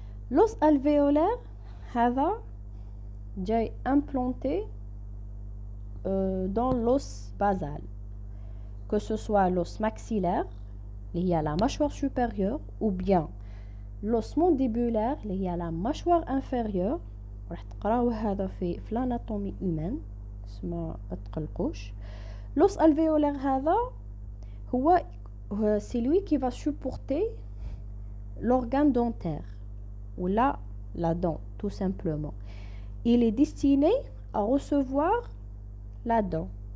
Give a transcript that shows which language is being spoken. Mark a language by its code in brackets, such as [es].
[fr] L'os alvéolaire est implanté dans l'os basal, que ce soit l'os maxillaire, il y a la mâchoire supérieure, ou bien l'os mandibulaire, il y a la mâchoire inférieure. [ar] راح تقراو هذا في [fr] l'anatomie humaine, [ar] ما تقلقوش. [fr] L'os alvéolaire هذا c'est lui qui va supporter l'organe dentaire ou la dent tout simplement. Il est destiné à recevoir la dent.